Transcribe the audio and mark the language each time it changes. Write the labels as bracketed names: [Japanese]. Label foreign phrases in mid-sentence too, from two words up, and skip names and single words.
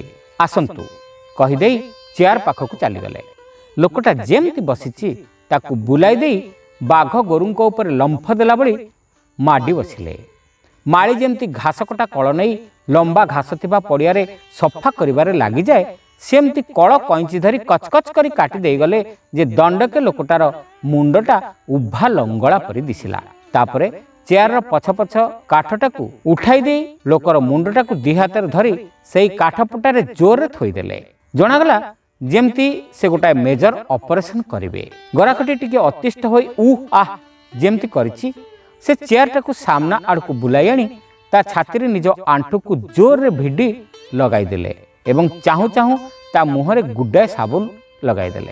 [Odia] ଆସନ୍ତୁ କହି ଦେଇ ଚେୟାର ପାଖକୁ ଚାଲି ଗଲେ। ଲୋକଟା ଯେମିତି ବସିଛି ତାକୁ ବୁଲାଇ ଦେଇ ବାଘ ଗୋରୁଙ୍କ ଉପର ଲମ୍ଫ ଦେଲା ବଳି ମାଡ଼ି ବସିଲେ। ମାଳୀ ଯେମିତି ଘାସ କଟା କଳ ନେଇ ଲମ୍ବା ଘାସ ଥିବା ପଡ଼ିଆରେ ସଫା କରିବାରେ ଲାଗି ଯାଏ, ସେମିତି କଳ କଇଁଚି ଧରି କଚକଚ କରି କାଟି ଦେଇ ଗଲେ ଯେ ଦଣ୍ଡକେ ଲୋକଟାର ମୁଣ୍ଡଟା ଉଭା ଲଙ୍ଗଳା ପରି ଦିଶିଲା। तापरे ଚେୟାରର ପଛ ପଛ କାଠଟାକୁ ଉଠାଇ ଦେଇ ଲୋକର ମୁଣ୍ଡଟାକୁ ଦି ହାତରେ ଧରି ସେଇ କାଠ ପଟାରେ ଜୋରରେ ଥୋଇଦେଲେ। ଜଣାଗଲା ଯେମିତି ସେ ଗୋଟାଏ ମେଜର ଅପରେସନ କରିବେ। ଗରାଖଟି ଟିକେ ଅତିଷ୍ଠ ହୋଇ ଆହ ଯେମିତି କରିଛି ସେ ଚେୟାରଟାକୁ ସାମ୍ନା ଆଡ଼କୁ ବୁଲାଇ ଆଣି ତା ଛାତିରେ ନିଜ ଆଣ୍ଠୁକୁ ଜୋରରେ ଭିଡ଼ି ଲଗାଇଦେଲେ ଏବଂ ଚାହୁଁ ଚାହୁଁ ତା ମୁହଁରେ ଗୁଡ଼ାଏ ସାବୁନ ଲଗାଇଦେଲେ।